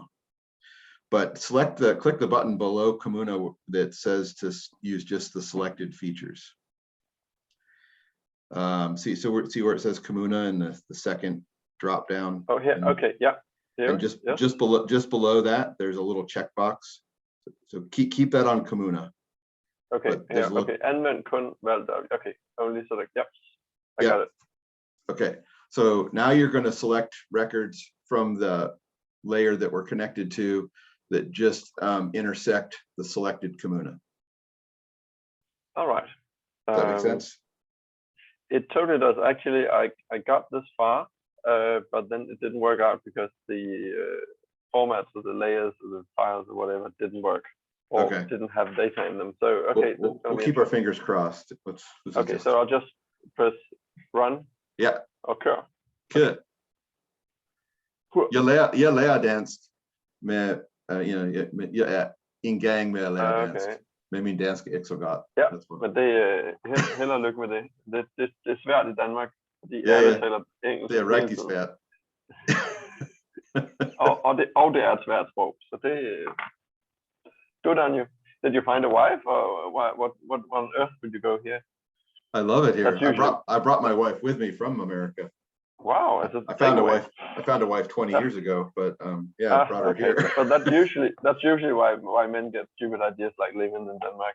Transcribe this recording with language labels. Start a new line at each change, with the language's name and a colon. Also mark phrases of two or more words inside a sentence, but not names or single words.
English: But click the button below Comuna that says to use just the selected features. See where it says Comuna in the second drop down. Oh, here. Okay, yeah. Here, and just below that, there's a little checkbox. So keep that on Comuna. Okay. Yeah.
Danish: Okay. Anvend kun valgt.
English: Okay. Only select. Yep. I got it. Okay. So now you're going to select records from the layer that we're connected to that just intersect the selected Comuna. All right. Does that make sense? It totally does. Actually, I got this far, but then it didn't work out because the formats of the layers of the files or whatever didn't work, or didn't have data in them. So okay, we'll keep our fingers crossed. Okay, so I'll just press run. Yeah. Okay. Good.
Swedish: Jag lär dansk med jag är ingång med att lära dansk. Men min dansk är inte så gott.
Danish: Ja, men det held og lykke med det. Det er svært i Danmark, fordi alle taler engelsk. Det er rigtig svært. og det er et svært sprog, så det
English: good on you. Did you find a wife, or what on earth would you go here? I love it here. I brought my wife with me from America. Wow, I found a wife 20 years ago, but I brought her here. But that's usually why men get stupid ideas like living in Denmark.